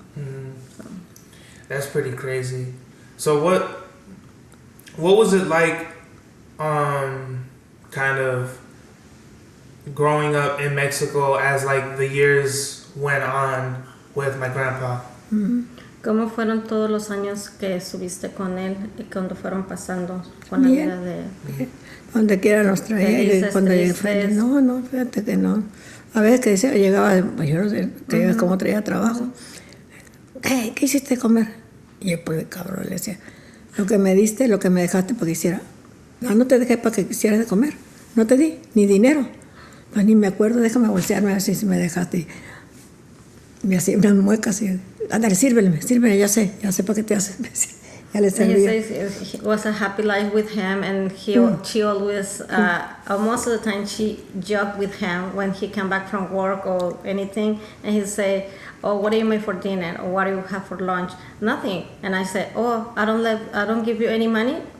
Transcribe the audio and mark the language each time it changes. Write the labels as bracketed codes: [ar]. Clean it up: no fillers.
[en] Mm-hmm. So. That's pretty crazy. So what was it like, kind of growing up in Mexico as like the years went on with my grandpa? Mm-hmm. [es] ¿Cómo fueron todos los años que estuviste con él y cuando fueron pasando con la vida de... Donde quiera nos traía y cuando llegué, no, fíjate que no. A veces que decía, llegaba, pues yo no sé, que como traía trabajo. ¿Qué hiciste comer? Y yo, pues, cabrón, le decía, lo que me diste, lo que me dejaste para que hiciera. No te dejé para que quisieras de comer. No te di, ni dinero. Pues ni me acuerdo, déjame bolsearme a ver si me dejaste. Me hacía unas muecas y, ándale, sírvele, ya sé para qué te haces. Ya le servía. [en] It was a happy life with him, and she always, most of the time, she joked with him when he came back from work or anything, and he'd say, "Oh, what do you make for dinner? Or what do you have for lunch?" Nothing. And I said, "Oh, I don't give you any money."